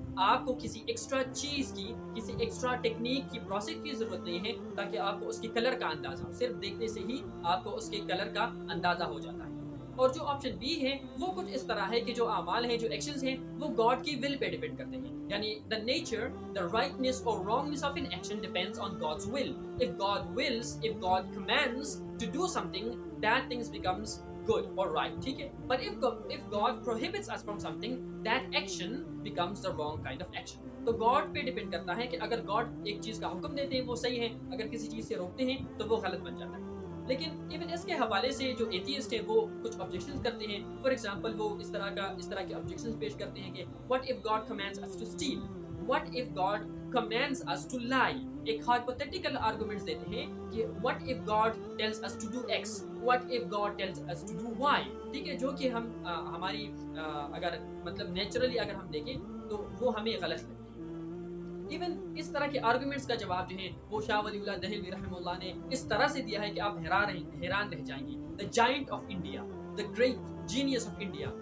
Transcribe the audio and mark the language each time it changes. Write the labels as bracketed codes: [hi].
[ur] آپ کو کسی ایکسٹرا چیز کی کسی ایکسٹرا ٹیکنیک کی پروسیس کی ضرورت نہیں ہے تاکہ آپ کو اس کے کلر کا اندازہ ہو. صرف دیکھنے سے ہی آپ کو اس کے کلر کا اندازہ ہو جاتا ہے. اور جو آپشن بی ہے وہ کچھ اس طرح ہے کہ جو اعمال ہیں جو ایکشنز ہیں وہ گاڈ کی ول پہ ڈیپینڈ کرتے ہیں. [en] یعنی the nature, the rightness or wrongness of an action depends on God's will. If God wills, if God commands to do something, that things becomes good or right. [ur] ٹھیک ہے. [en] But if God prohibits us from something, that action becomes the wrong kind of action. [ur] تو God پہ depend کرتا ہے کہ اگر God ایک چیز کا حکم دیتے ہیں وہ صحیح ہے, اگر کسی چیز سے روکتے ہیں تو وہ غلط بن جاتا ہے. لیکن ایون اس کے حوالے سے جو ایتھیسٹ ہیں وہ کچھ آبجیکشنز کرتے ہیں. [en] for example [ur] وہ اس طرح کے آبجیکشنز پیش کرتے ہیں کہ [en] what if God commands us to steal, what if God commands us to lie. [ur] ایک [en] hypothetical arguments [ur] دیتے ہیں کہ [en] what if God tells us to do X, what if God tells us to do Y. [ur] ٹھیک ہے, جو کہ ہم ہماری اگر مطلب نیچرلی اگر ہم دیکھیں تو وہ ہمیں غلط لگے. ایون اس طرح کے آرگومنٹس کا جواب جو ہے وہ شاہ ولی اللہ دہلوی رحمہ اللہ نے اس طرح سے دیا ہے کہ آپ حیران رہ جائیں گے. [en] The giant of India, the great genius of India.